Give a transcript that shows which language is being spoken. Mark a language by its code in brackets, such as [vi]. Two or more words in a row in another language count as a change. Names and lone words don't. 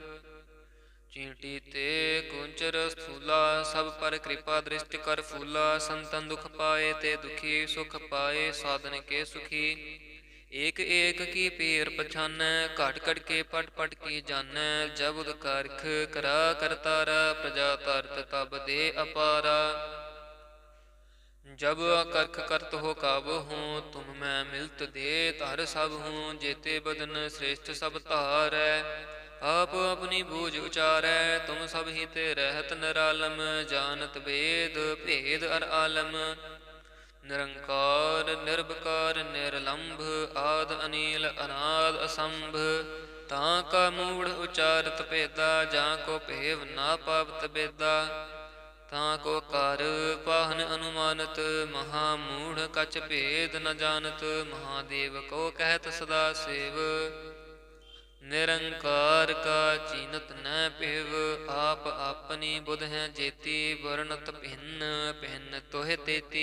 [bra] ਚੀਂਟੀ ਤੇ ਕੁੰਚਰ ਸਥੂਲਾ, ਸਭ ਪਰ ਕਿਰਪਾ ਦ੍ਰਿਸ਼ਟ ਕਰ ਫੂਲਾ। ਸੰਤਨ ਦੁਖ ਪਾਏ ਤੇ ਦੁਖੀ, ਸੁਖ ਪਾਏ ਸਾਧਨ ਕੇ ਸੁਖੀ। ਏਕ ਏਕ ਕੀ ਪੀਰ ਪਛਾਨੈ, ਘਟ ਘਟ ਕੇ ਪਟ ਪਟ ਕੀ ਜਾਨੈ। ਜਬ ਕਾਰਖ ਕਰਾ ਕਰਤਾਰਾ, ਪ੍ਰਜਾ ਤਰਤ ਤਬ ਦੇ ਅਪਾਰਾ। जब अकर्ख करत हो काबू हूँ, तुम मैं मिलत दे धर सब हूँ। जेते बदन श्रेष्ठ सब धारै, आप अपनी बूझ उचारै। तुम सब ही ते रहत निरालम, जानत वेद भेद अर आलम। निरंकार निर्विकार निर्लंभ, आद अनिल अनाद असंभ। तां का मूढ़ उचारत भेदा, जां को भेव ना पावत बेदा। ਤਾਂ ਕੋ ਕਰ ਪਾਹਨ ਅਨੁਮਾਨਤ, ਮਹਾ ਮੂੜ ਕਛ ਭੇਦ ਨ ਜਾਨਤ। ਮਹਾਦੇਵ ਕੋ ਕਹਿਤ ਸਦਾ ਸੇਵ, ਨਿਰੰਕਾਰ ਕਾ ਚੀਨਤ ਨ ਪਿਵ। ਆਪ ਆਪਨੀ ਬੁਧ ਹੈ ਜੇਤੀ, ਵਰਣਤ ਭਿੰਨ ਭਿੰਨ ਤੋਹਿ ਤੇਤੀ।